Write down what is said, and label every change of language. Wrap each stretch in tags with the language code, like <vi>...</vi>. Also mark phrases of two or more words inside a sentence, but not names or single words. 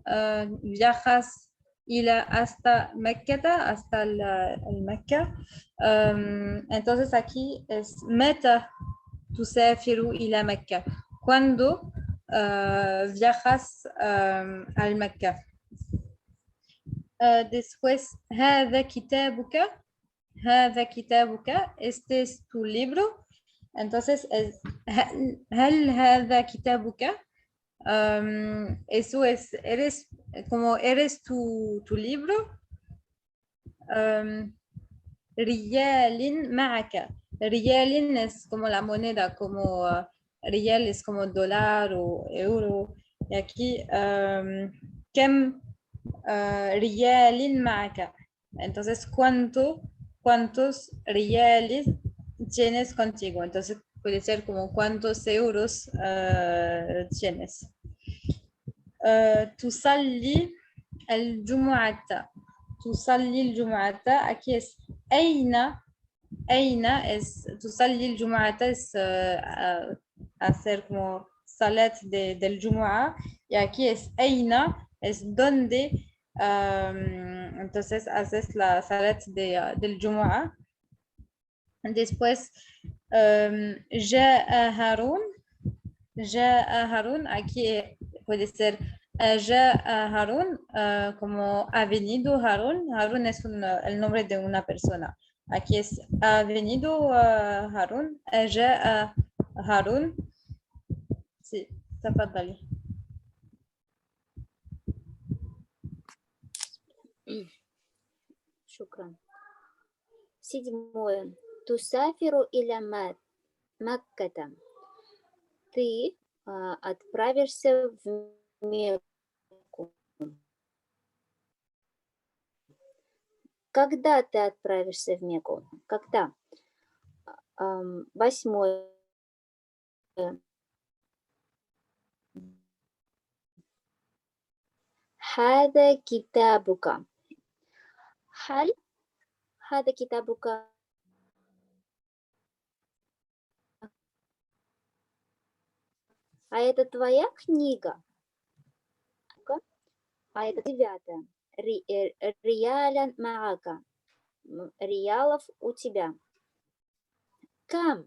<es>viajas hasta Mecca, hasta el Mecca. Entonces aquí es</es> <ar>متى تسافر إلى مكة.</ar> <es>Cuando viajas al Mecca. Después,</es> <ar>هذا كتابك. هذا كتابك.</ar> <es>Este es tu libro. Entonces,</es> <ar>هل هذا كتابك?</ar> <es>Eso es, eres tu libro.</es> <ar>ريالا معك.</ar> <es>Riyalin es como la moneda, como riyal es como dólar o euro. Y aquí,</es> <ar>كم ريالا معك.</ar> <es>Entonces, ¿cuántos riyales tienes contigo? Entonces, puede ser como cuántos euros tienes.</es> <ar>تصلي الجمعة. تصلي الجمعة.</ar> <es>Aquí es أين es</es> <ar>تصلي الجمعة</ar> <es>es hacer como salat del Jumu'ah, y aquí es أين es donde, entonces haces la salat del Jumu'ah.</es> <ar>Después جاء هارون,</ar> <es>aquí puede ser جاء هارون como ha venido Harun. Harun es el nombre de una persona. Aquí es ha venido Harun.</es> <ar>جاء هارون. Sí, تفضلي. شكرا. 7. تسافر إلى مكة.</ar> <ru>Ты отправишься в Мекку. Когда ты отправишься в Мекку? Когда? 8.</ru> <ar>هذا كتابك. هل هذا كتابك</ar> <ru>а это твоя книга? А это 9.</ru> <ar>ريالا معك.</ar> <ru>Реалов у тебя. Кам.</ru>